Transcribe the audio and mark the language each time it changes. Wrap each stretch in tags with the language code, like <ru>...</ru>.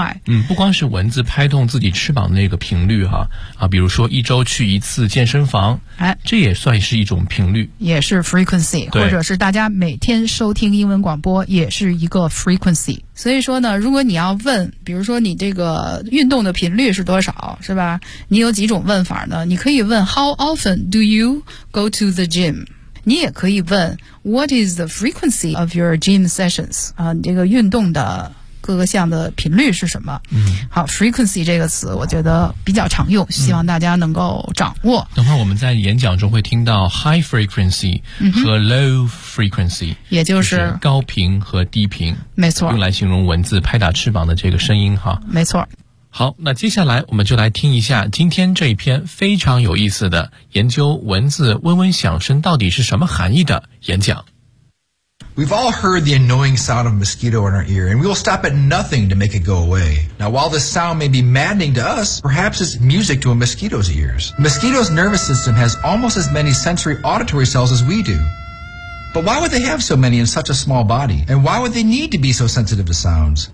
<zh>嗯，不光是蚊子拍动自己翅膀的那个频率哈， 比如说一周去一次健身房，哎，这也算是一种频率，也是 frequency， 或者是大家每天收听英文广播也是一个 frequency。所以说呢，如果你要问，比如说你这个运动的频率是多少，是吧？你有几种问法呢？你可以问</zh> <en>How often do you go to the gym？</en> <zh>你也可以问</zh> <en>What is the frequency of your gym sessions？</en> <zh>啊，你这个运动的各个项的频率是什么？嗯，好 ，frequency 这个词我觉得比较常用，希望大家能够掌握。等会儿我们在演讲中会听到 high frequency 和 low frequency，也就是高频和低频，没错，用来形容蚊子拍打翅膀的这个声音哈，没错。好，那接下来我们就来听一下今天这一篇非常有意思的研究蚊子嗡嗡响声到底是什么含义的演讲。</zh> <en>We've all heard the annoying sound of a mosquito in our ear, and we will stop at nothing to make it go away. Now, while this sound may be maddening to us, perhaps it's music to a mosquito's ears. A mosquito's nervous system has almost as many sensory auditory cells as we do. But why would they have so many in such a small body? And why would they need to be so sensitive to sounds?</en>